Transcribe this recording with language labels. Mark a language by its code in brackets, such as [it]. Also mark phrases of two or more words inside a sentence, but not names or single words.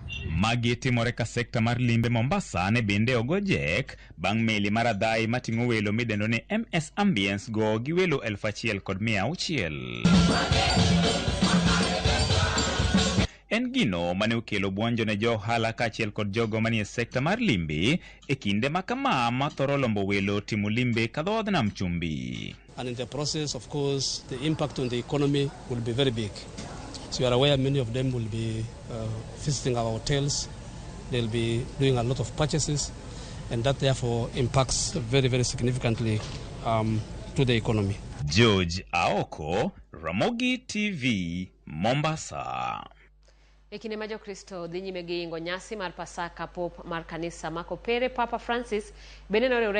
[luo] Magi timore ka sekta mar limbe Mombasa ne bende ogojek bang' meli mar adhai mating'o welo midendo ni MS Ambience go gi welo 1,600. En gino mane okelo buonjo ne jo ohala kaachiel kod jogo manie sekta mar limbe e kinde makama ma thoro lombo welo timo limbe ka dhoodh nam chumbi. [en] And in the process, of course, the impact on the economy will be very big. So you are aware many of them will be visiting our hotels. They'll be doing a lot of purchases, and that therefore impacts very, very significantly to the economy. George Aoko, Ramogi TV, Mombasa. [luo] Ekine ma Jokristo dhi nyime gi ingo nyasi mar Pasaka Pop mar kanisa ma Kopere Papa Francis bende ne